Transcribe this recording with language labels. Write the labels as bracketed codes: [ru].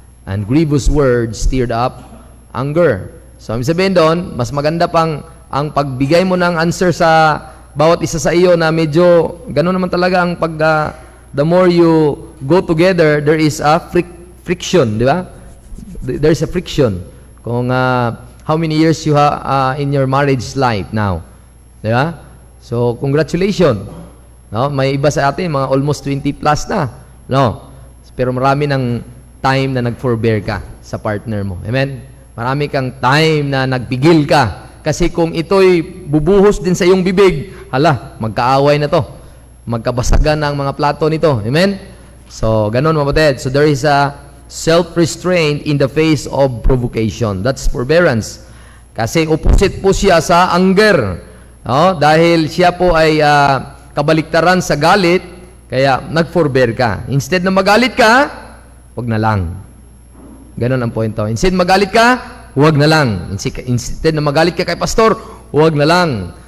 [en] And grievous words stirred up anger. [tl] So, sabihin doon, mas maganda pang ang pagbigay mo ng answer sa bawat isa sa iyo na medyo, gano'n naman talaga ang [en] the more you go together, there is a friction, [tl] di ba? [en] There's a friction. Kung how many years you have in your marriage life now. [tl] Di ba? So, congratulations. No? May iba sa atin, mga almost 20 plus na. No? Pero marami ng time na nag-forbear ka sa partner mo. Amen? Marami kang time na nagpigil ka. Kasi kung ito'y bubuhos din sa iyong bibig, magkaaway na to. Magkabasagan na ang mga plato nito. Amen? So, ganun mga batid. [en] So, there is a self-restraint in the face of provocation. That's forbearance. Kasi opposite po siya sa anger. [tl] No? Dahil siya po ay kabaliktaran sa galit, kaya nag-forbear ka. Instead na magalit ka, wag na lang. Ganon ang point. Instead magalit ka, wag na lang. Instead na magalit ka kay pastor, wag na lang.